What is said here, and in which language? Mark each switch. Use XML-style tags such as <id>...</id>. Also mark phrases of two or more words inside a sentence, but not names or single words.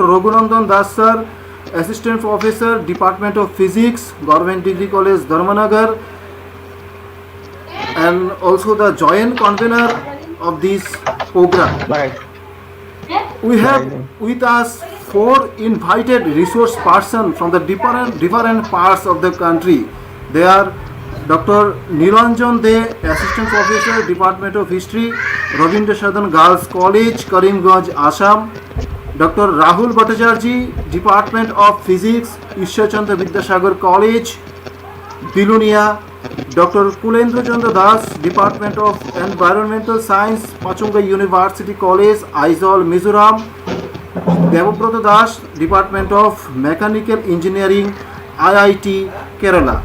<en>Raghunandan Das sir, Assistant Professor, Department of Physics, Government Degree College, Dharmanagar, and also the joint convener of this program. We have with us 4 invited resource persons from the different parts of the country. They are Dr. Nilanjan De, Assistant Professor, Department of History, Rabindra Sadan Girls College, Karimganj, Assam. Dr. Rahul Bhattacharjee, Department of Physics, Ishwar Chandra Vidyasagar College, Bilunia. Dr. Kulendra Chandra Das, Department of Environmental Science, Pachunga University College, Aizawl, Mizoram. Devabrata Das, Department of Mechanical Engineering, IIT, Kerala.</en>